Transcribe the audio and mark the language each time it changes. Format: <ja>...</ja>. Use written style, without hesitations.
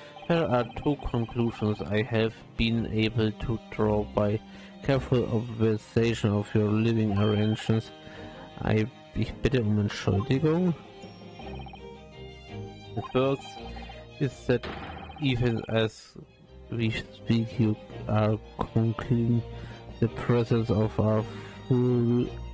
<en>There are two conclusions I have been able to draw by careful observation of your living arrangements.</en> <de>Ich bitte um Entschuldigung.</de> <en>The first is that even as we speak, you are concluding the presence of our full.</en>